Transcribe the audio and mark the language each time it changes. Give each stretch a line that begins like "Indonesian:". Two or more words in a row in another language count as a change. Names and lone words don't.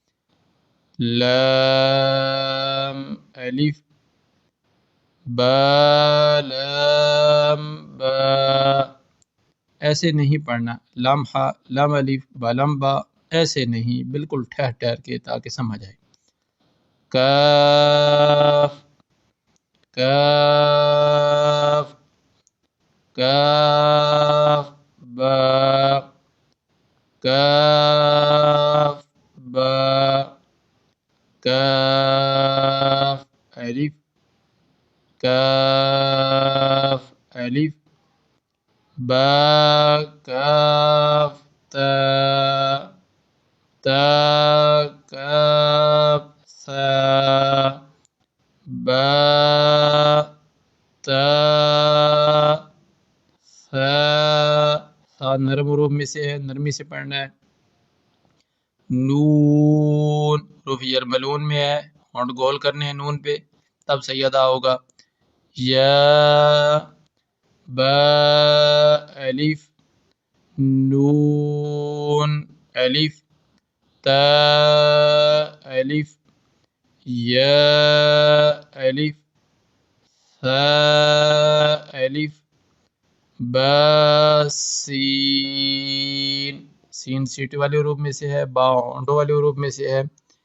Urdu: لام الف، با، لام با، ایسے نہیں پڑھنا، لام ہاء، لام الف، با لام با، ایسے نہیں، بالکل ٹھہر ٹھہر کے تاکہ سمجھ آئے۔ کاف، کاف، کاف با، کاف با، کاف الف، کاف الف، با کاف تا، تا کاف ثا، با تا ثا، ثا نرم حروف میں سے ہے، نرمی سے پڑھنا ہے۔ نون حروف یرملون میں ہے، ہونٹ گول کرنے ہیں نون پہ، تب صحیح ادا ہوگا۔ یا، با الف، نون الف، تا الف، یا الف، ثا الف، با سین، سین سیٹی والے حروف میں سے ہے، با ہونٹوں والے حروف میں سے ہے۔